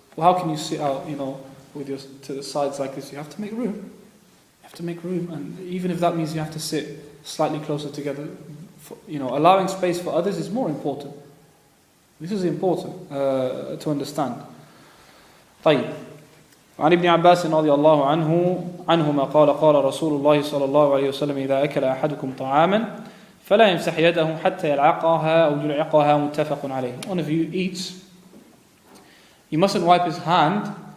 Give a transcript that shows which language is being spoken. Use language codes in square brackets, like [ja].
[en] Or how can you sit out, with your to the sides like this? You have to make room. You have to make room, and even if that means you have to sit slightly closer together, allowing space for others is more important. This is important to understand. [ar] طيب. عن ابن عباس رضي الله عنهما قال رسول الله صلى الله عليه وسلم إذا أكل أحدكم طعاما فلا يمسح يده حتى يلعقها أو يلعقها متفق عليه. [en] One of you eats, he mustn't wipe his hand.